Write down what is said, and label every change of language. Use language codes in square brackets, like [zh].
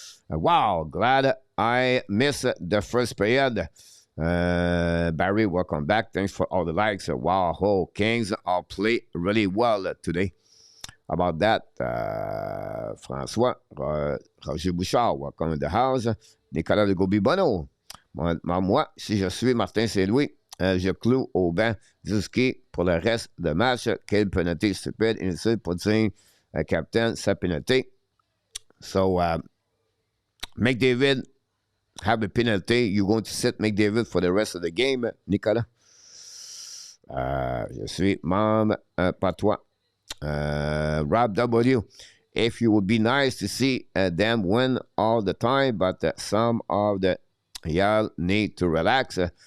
[en] Wow, glad I missed the first period. Barry, welcome back. Thanks for all the likes. Wow, Kings are play really well today. About that, François, Roger Bouchard, welcome in the house. Nicolas de Gobi-Bono. [fr] Moi, si je suis Martin Saint-Louis, je cloue au banc Zuski pour le reste de match. Quelle pénalité stupide, inutile pour dire capitaine sa pénalité. [en] So, McDavid have a penalty. You're going to sit McDavid for the rest of the game, Nicolas. [fr] Je suis membre, pas toi. [en] Rob W. If you would be nice to see them win all the time, but some of the y'all need to relax.